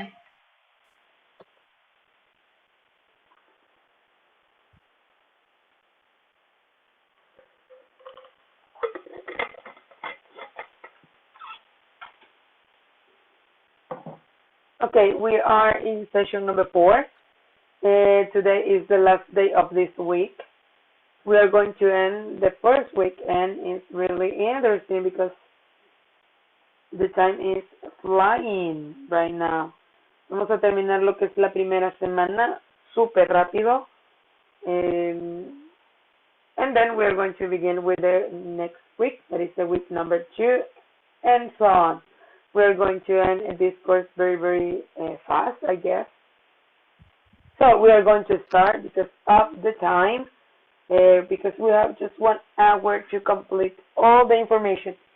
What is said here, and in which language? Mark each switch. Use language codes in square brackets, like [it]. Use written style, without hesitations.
[en] Okay, we are in session number 4. Today is the last day of this week. We are going to end the first week, and it's really interesting because the time is flying right now. [es] Vamos a terminar lo que es la primera semana súper rápido. [en] And then we are going to begin with the next week, that is the week number 2, and so on. We are going to end this course very, very fast, I guess. So we are going to start because of the time, because we have just 1 hour to complete all the information.